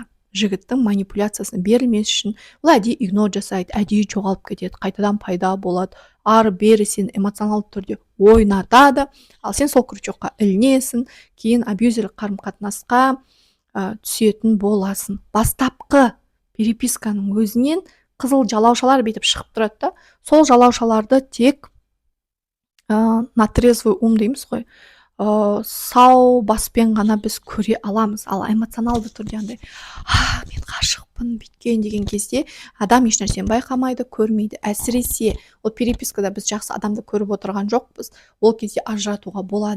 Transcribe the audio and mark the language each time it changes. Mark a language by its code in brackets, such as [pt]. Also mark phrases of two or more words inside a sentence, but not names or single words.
[kk] Жігіттің манипуляциясына берілмес үшін ол әдейі игнор жасайды, әдейі жоғалып кетеді, қайтадан пайда болады, ары-бері сен эмоционалды түрде ойнатады, ал сен сол крючокқа ілінесің, кейін абьюзерлік қарым-қатынасқа түсетін боласың. Бастапқы переписканың өзінен қызыл жалаушалар бетіп шығып тұрады да, сол жалаушаларды тек [ru] на трезвый ум [kk] дейміз ғой, сау баспен ғана біз көре аламыз. Ал эмоционалды түрде андай, мен ғашықпын, жақсымын бүйткен деген кезде адам ешнәрсені байқамайды, көрмейді. Әсіресе ол перепискада біз жақсы адамды көріп отырған жоқпыз, ол кезде ажыратуға болады.